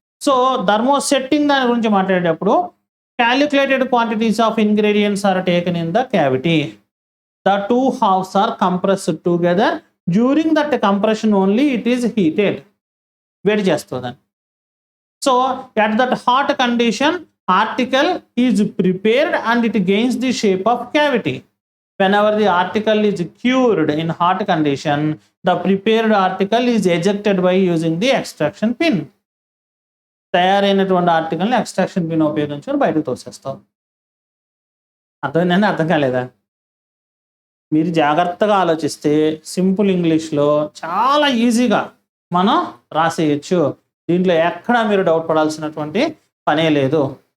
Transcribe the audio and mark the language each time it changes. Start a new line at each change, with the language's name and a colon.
English: so thermosetting
Telugu: దాని గురించి మాట్లాడేటప్పుడు
English: Calculated quantities of ingredients are taken in the cavity. The 2 halves are compressed together. During that compression only it is heated.
Telugu: వేడి చేస్తుందని.
English: So at that hot condition article is prepared and it gains the shape of cavity. Whenever the article is cured in hot condition, the prepared article is ejected by using the extraction pin.
Telugu: తయారైనటువంటి ఆర్టికల్ని extraction pin ఉపయోగించుకొని బయటకు తోసేస్తాం. అర్థమైందండి? అర్థం కాలేదా? మీరు జాగ్రత్తగా ఆలోచిస్తే simple ఇంగ్లీష్లో చాలా ఈజీగా మనం రాసేయచ్చు. దీంట్లో ఎక్కడా మీరు డౌట్ పడాల్సినటువంటి పనే లేదు.